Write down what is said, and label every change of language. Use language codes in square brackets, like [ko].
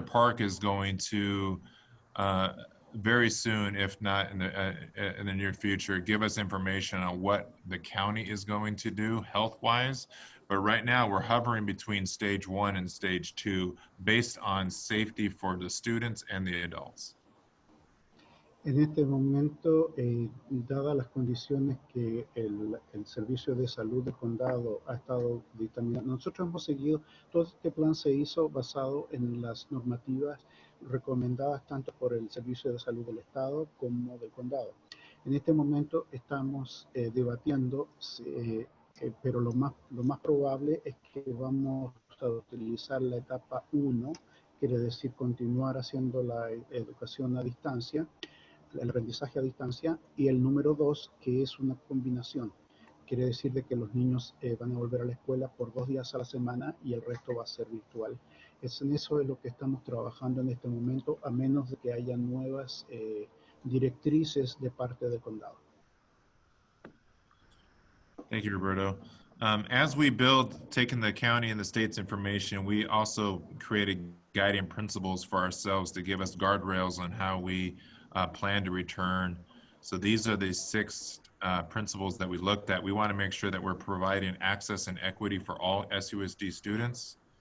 [en] Park is going to very soon, if not in the near future, give us information on what the county is going to do health-wise. But right now, we're hovering between stage 1 and stage 2 based on safety for the students and the adults. [es] En este momento, dadas las condiciones que el Servicio de Salud del Condado ha estado dictaminando, nosotros hemos seguido, todo este plan se hizo basado en las normativas recomendadas tanto por el Servicio de Salud del Estado como del Condado. En este momento estamos debatiendo, pero lo más probable es que vamos a utilizar la etapa 1, quiere decir continuar haciendo la educación a distancia, el aprendizaje a distancia, y el número 2, que es una combinación. Quiere decir de que los niños van a volver a la escuela por 2 días a la semana y el resto va a ser virtual. En eso es lo que estamos trabajando en este momento, a menos de que haya nuevas directrices de parte del condado. [en] Thank you, Roberto. As we build, taking the county and the state's information, we also created guiding principles for ourselves to give us guardrails on how we plan to return. So these are the 6 principles that we looked at. We want to make sure that we're providing access and equity for all SUSD students.